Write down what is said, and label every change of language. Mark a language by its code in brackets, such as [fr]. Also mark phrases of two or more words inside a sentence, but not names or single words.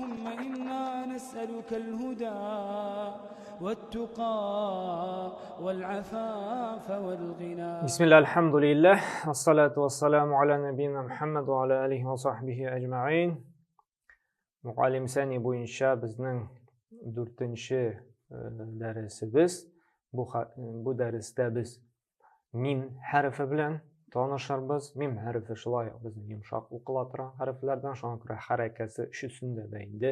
[ar] إنا نسألك الهدى والتقى والعفاف والغنى. بسم الله الحمد لله والصلاة والسلام على نبينا محمد وعلى آله وصحبه أجمعين. [uz] Muallim sani bo'yicha bizning 4-darsimiz. Bu darsda biz mim harfi bilan tanishamiz. Mim harfi shulay bizni yumshoq o'qila turgan harflardan, shunga ko'ra harakati shu ustunda deydi.